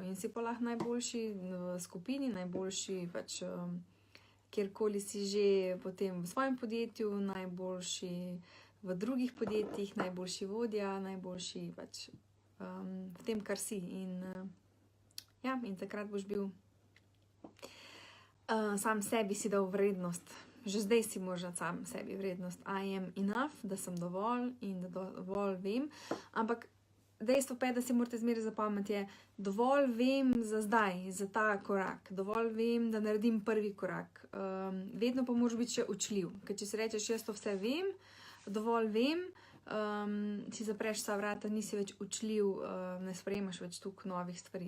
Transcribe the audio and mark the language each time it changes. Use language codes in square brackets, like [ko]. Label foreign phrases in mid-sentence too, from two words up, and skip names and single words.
[sl] In si pa lahko najboljši v skupini, najboljši pač kjerkoli si že potem v svojem podjetju, najboljši v drugih podjetjih, najboljši vodja, najboljši pač v tem, kar si. In takrat boš bil sam sebi si dal vrednost. Že zdaj si možno sam sebi vrednost. [en] I am enough, [sl] da sem dovolj in da dovolj vem. Ampak dejstvo pa je, da si morate zmeraj zapameti, je dovolj vem za zdaj, za ta korak. Dovolj vem, da naredim prvi korak. Vedno pa moraš biti še učljiv. Ker če si rečeš, jaz to vse vem, dovolj vem, si zapreš vsa vrata, nisi več učljiv, ne sprejemaš več toliko novih stvari.